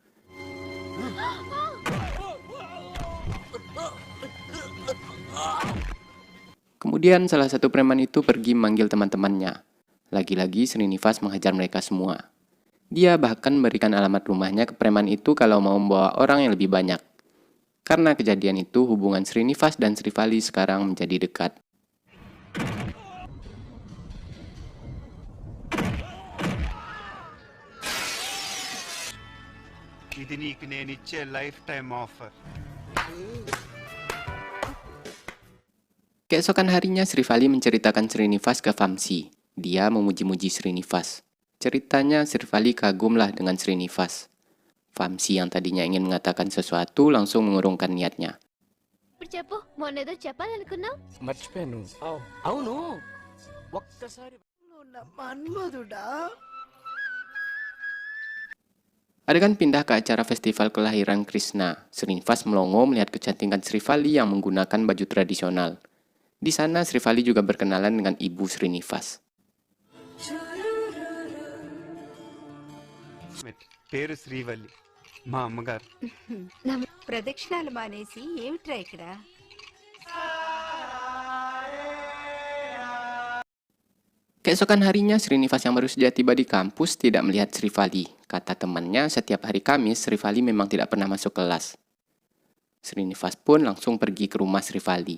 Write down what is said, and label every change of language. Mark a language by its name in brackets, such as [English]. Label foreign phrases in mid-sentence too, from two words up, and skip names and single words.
[Indonesian] Kemudian salah satu preman itu pergi memanggil teman-temannya. Lagi-lagi Srinivas menghajar mereka semua. Dia bahkan memberikan alamat rumahnya ke preman itu kalau mau membawa orang yang lebih banyak. Karena kejadian itu, hubungan Srinivas dan Srivali sekarang menjadi dekat. [Telugu] ఇది నీకు నేనిచ్చే [English] life time offer. [Indonesian] Keesokan harinya Srivali menceritakan Srinivas ke Vamsi. Dia memuji-muji Srinivas. Ceritanya Srivali kagumlah dengan Srinivas. Vamsi yang tadinya ingin mengatakan sesuatu langsung mengurungkan niatnya. [Telugu] చెప్పు మొన్నేదో చెప్పాలనుకున్నావు మర్చిపోయాను అవును ఒక్కసారి [Indonesian] Adegan pindah ke acara festival kelahiran Krishna. Srinivas melongo melihat kecantikan Srivali yang menggunakan baju tradisional. Di sana Srivali juga berkenalan dengan ibu Srinivas. [Telugu] పేరు శ్రీవల్లి, మా అమ్మగారు. ప్రదక్షిణాలు మానేసి ఏమిట్రా ఇక్కడ? [Indonesian] Keesokan harinya Srinivas yang baru saja tiba di kampus tidak melihat Srivali. Kata temannya, setiap hari Kamis Srivali memang tidak pernah masuk kelas. Srinivas pun langsung pergi ke rumah Srivali.